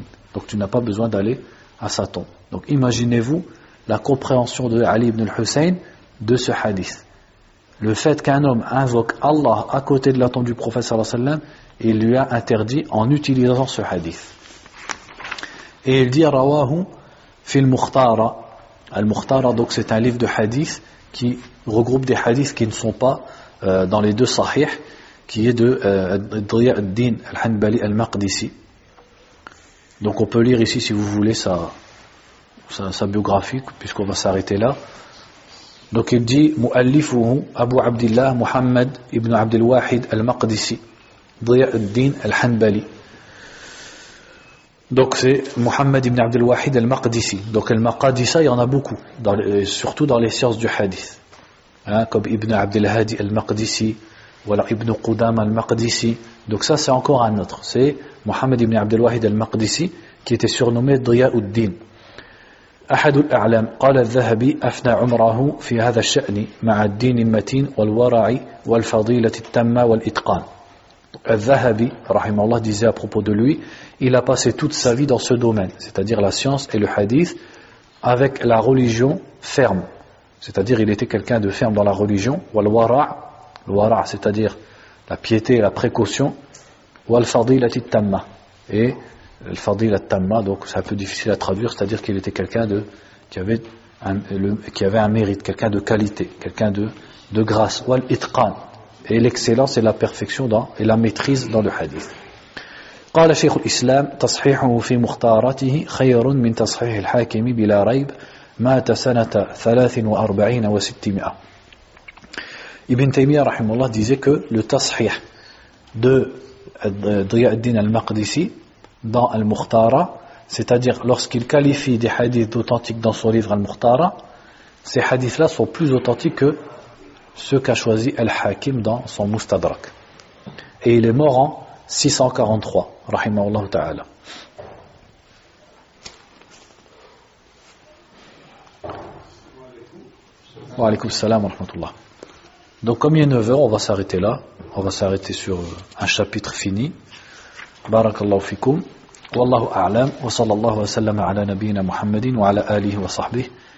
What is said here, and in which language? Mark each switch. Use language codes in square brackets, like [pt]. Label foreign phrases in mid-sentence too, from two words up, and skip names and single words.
[fr] Donc tu n'as pas besoin d'aller à sa tombe. Donc imaginez-vous la compréhension de Ali ibn al-Hussein de ce hadith. Le fait qu'un homme invoque Allah à côté de la tombe du prophète [ar] صلى الله عليه وسلم, [fr] il lui a interdit en utilisant ce hadith. Et il dit [ar] رواه في المختارة. [fr] Al-Mukhtara, donc c'est un livre de hadith qui regroupe des hadiths qui ne sont pas dans les deux sahih, qui est de Dhiya ad-Din al-Hanbali al-Maqdisi. Donc on peut lire ici si vous voulez sa biographie, puisqu'on va s'arrêter là. Donc il dit Mu'allifuhu Abu Abdillah Muhammad ibn Abdul Wahid al-Maqdisi Dhiya ad-Din al-Hanbali. Donc c'est Muhammad ibn Abdul Wahid al-Maqdisi. Donc al-Maqadisa, il y en a beaucoup, surtout dans les sciences du hadith, comme Ibn Abdul Hadi al-Maqdisi ou alors Ibn Qudama al-Maqdisi. Donc ça c'est encore un autre, c'est Muhammad ibn Abdul Wahid al-Maqdisi qui était surnommé Dhiya ad-Din. [ar] أحد الأعلام قال الذهبي أفنى عمره في هذا الشأن مع الدين المتين والورع والفضيلة التامة والإتقان. [fr] Al-Zahabi, rahimahullah, disait à propos de lui, il a passé toute sa vie dans ce domaine, c'est-à-dire la science et le hadith, avec la religion ferme. C'est-à-dire il était quelqu'un de ferme dans la religion, wal-wara', c'est-à-dire la piété et la précaution, [ar] والفضيلة التامة. [fr] Et [ar] الفضيلة التامة, [fr] donc c'est un peu difficile à traduire, c'est-à-dire qu'il était quelqu'un qui avait un mérite, quelqu'un de qualité, quelqu'un de grâce, wal-itqan. Et l'excellence et la perfection et la maîtrise dans le hadith. [ar] قال شيخ الإسلام تصحيحه في مختارته خير من تصحيح الحاكم بلا ريب مات سنة 43 و600. [fr] Ibn Taymiyyah rahimahullah disait que le tashih de Dhiya ad-Din al-Maqdisi dans Al-Mukhtara, c'est-à-dire lorsqu'il qualifie des hadiths d'authentiques dans son livre Al-Mukhtara, ces hadiths-là sont plus authentiques que ce qu'a choisi Al-Hakim dans son Mustadrak. Et il est mort en 643, [ar] رحمه الله تعالى. وعليكم السلام ورحمة الله. [fr] Donc comme il est 9h, on va s'arrêter là. On va s'arrêter sur un chapitre fini. [ar] بارك الله فيكم. والله أعلم. وصلى الله وسلم على نبينا محمد وعلى آله وصحبه.